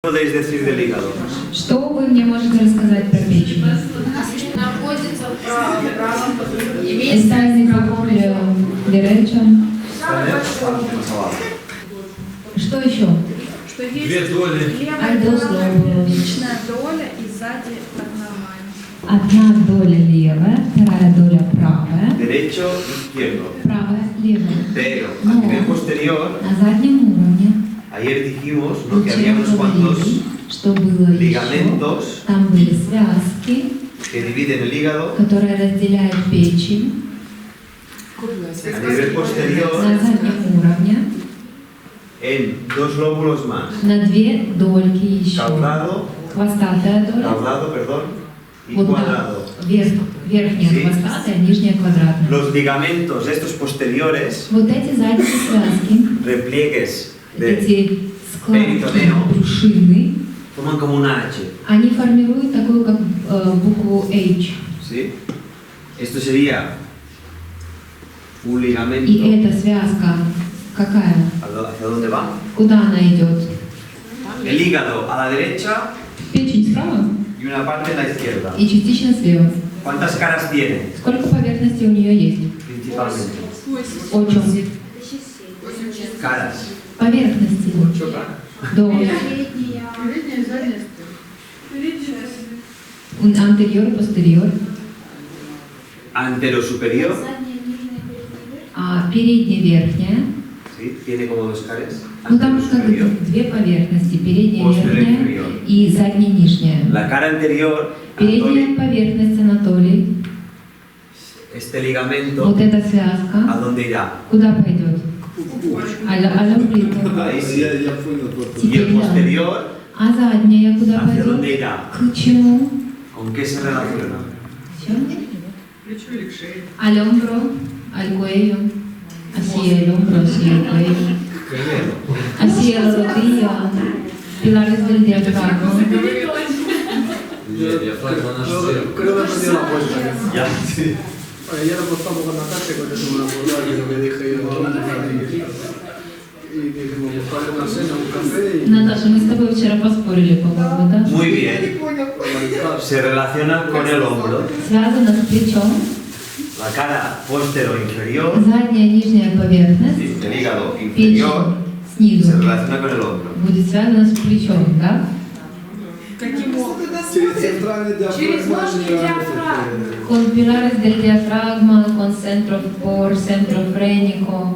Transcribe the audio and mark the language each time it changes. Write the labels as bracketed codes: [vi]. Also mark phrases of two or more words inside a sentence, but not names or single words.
[es] podéis decir del hígado? [ru] Что вы мне можете рассказать про печень? Находится в правом позвоночнике. [es] Está en el núcleo derecho. [ru] Что еще? Что есть Две доли. левая [es] Hay dos [ru] правая [es] lóbulos. [ru] первичная доля и сзади нормально. Одна доля левая, вторая доля правая. [es] Derecho, izquierdo. [ru] Правая, левая. [es] Pero a No. nivel posterior, [ru] На заднем уровне. [es] ayer dijimos, ¿no?, que [ru] Вчера [es] había unos cuantos [ru] говорили, что было еще. [es] ligamentos [ru] Там были связки, [es] que dividen el hígado [ru] которые разделяют печень [es] a nivel posterior [ru] на заднем уровне [es] en dos lóbulos más. [ru] на две дольки еще. [es] Caudado, [ru] Хвостатая доля. [es] perdón, y [ru] Вот [es] cuadrado. [ru] так. Верхняя [es] Sí. [ru] хвостатая, нижняя квадратная. [es] Los ligamentos, estos posteriores, [ru] Вот эти задние связки, [es] repliegues de, [ru] эти складки [es] перитонео. [ru] брюшины, [es] forman como una H. [ru] они формируют такую как букву H. [es] ¿Sí? Esto sería un ligamento. [ru] И эта связка какая? [es] ¿Hacia dónde va? [ru] Куда она идет? [es] El hígado a la derecha [ru] Печень справа [es] y una parte a la izquierda. [ru] и частично слева. [es] ¿Cuántas caras tiene? [ru] Сколько поверхностей у нее есть? [es] Principalmente. 8. Caras. [ru] Поверхности. [es] 8 caras. До anterior, posterior. Antero superior. [ru] А передняя, верхняя. [es] ¿Sí? Tiene como dos caras. [ru] Ну там [es] Antero [ru] как [es] superior. [ru] две поверхности, передняя, [es] Posterior [ru] верхняя [es] inferior. [ru] и задняя, нижняя. [es] La cara anterior, [ru] Передняя [es] Anatoly, [ru] поверхность, Анатолий. [es] este ligamento, [ru] Вот эта [es] ¿a [ru] связка. [es] dónde irá? [ru] Куда пойдет? А плиту. [es] Ahí sí. [ru] Я понял только. [es] Y el [ru] Теперь да. [es] posterior, [ru] А задняя куда [es] ¿hacia dónde [ru] пойдет? [es] irá? [ru] К чему? [es] ¿Con qué se relaciona? [ru] Чем? [es] Al hombro, al cuello. Hacia el hombro, hacia el cuello. Hacia la rodilla. Pilares del diafragma. Creo que perdí la apuesta. Ya, sí. Ayer apostamos con Natasha, con eso me acordaba de lo que dije yo. Y dijimos, buscar una cena, un café y... [ru] Наташа, мы с тобой вчера поспорили, по-моему, да? [es] Muy bien. Se relaciona con el hombro. [ru] Связано с плечом. [es] La cara posterior inferior, [ru] Задняя, нижняя поверхность. [es] el hígado inferior, [ru] Печень [es] se [ru] снизу [es] relaciona con el hombro. [ru] будет связана с плечом, да? Каким образом? Через центральный Через ложный диафрагма. [es] Con pilares del diafragma, con centro por centro frénico.